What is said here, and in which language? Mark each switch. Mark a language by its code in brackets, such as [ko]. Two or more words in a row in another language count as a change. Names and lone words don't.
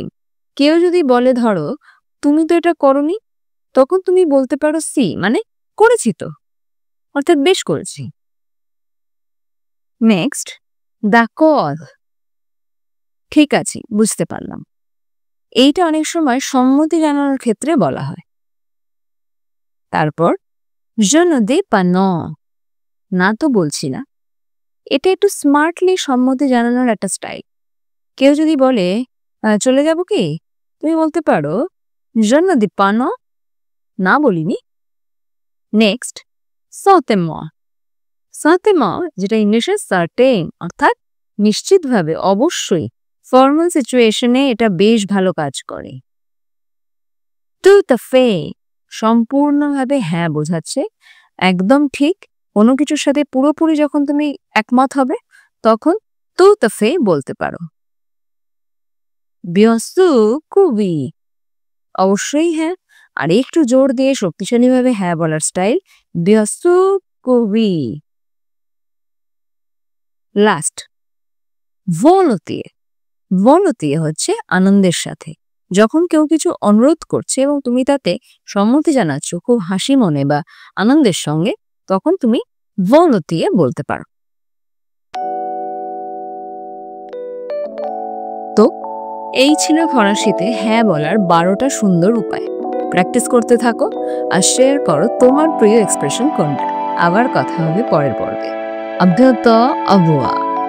[bn] কেউ যদি বলে ধরো তুমি তো এটা করনি, তখন তুমি বলতে পারো সি, মানে করেছি তো, অর্থাৎ বেশ করেছি। নেক্সট, দাকদ, ঠিক আছে, বুঝতে পারলাম। এইটা অনেক সময় সম্মতি জানানোর ক্ষেত্রে বলা হয়। [fr] তারপর je ne dis pas non, [bn] না তো বলছি না। এটা একটু স্মার্টলি সম্মতি জানানোর একটা স্টাইল। কেউ যদি বলে চলে যাব কি, তুমি বলতে পারো [fr] je ne dis pas non, [bn] না বলিনি। নেক্সট, [fr] certainement, certainement, [bn] যেটা ইংলিশে সার্টেন, অর্থাৎ নিশ্চিতভাবে, অবশ্যই। [en] formal situation [bn] এটা বেশ ভালো কাজ করে। [fr] tout à fait, [bn] সম্পূর্ণভাবে হ্যাঁ বোঝাচ্ছে, একদম ঠিক। কোনো কিছুর সাথে পুরোপুরি যখন তুমি একমত হবে তখন [fr] tout à fait [bn] বলতে পারো। [fr] bien sûr que oui, [bn] অবশ্যই হ্যাঁ, আর একটু জোর দিয়ে শক্তিশালীভাবে হ্যাঁ বলার স্টাইল [fr] bien sûr que oui। [bn] লাস্ট, [fr] volontiers, volontiers [bn] হচ্ছে আনন্দের সাথে। যখন কেউ কিছু অনুরোধ করছে এবং তুমি তাতে সম্মতি জানাচ্ছ খুব হাসি মনে বা আনন্দের সঙ্গে, তখন তুমি volontiers বলতে পারো। তো এই ছিল ফরাসিতে হ্যাঁ বলার 12টা সুন্দর উপায়। প্র্যাকটিস করতে থাকো আর শেয়ার করো তোমার প্রিয় এক্সপ্রেশন কোনটা। আবার কথা হবে পরের পর্বে। [fr] à bientôt, au revoir.